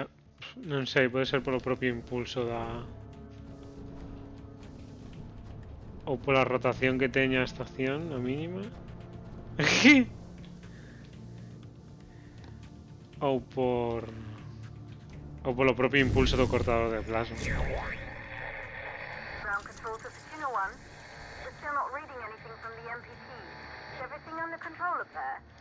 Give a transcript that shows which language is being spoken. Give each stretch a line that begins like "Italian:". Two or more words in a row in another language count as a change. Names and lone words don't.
Galician: Non sei, pode ser polo propio impulso da... Ou pola rotación que teña a estación, a mínima. ou por lo propio impulso do cortador de plasma.
English: Ground control to Fortuna 1. We're still not reading anything from the MPT. Is everything under control up there?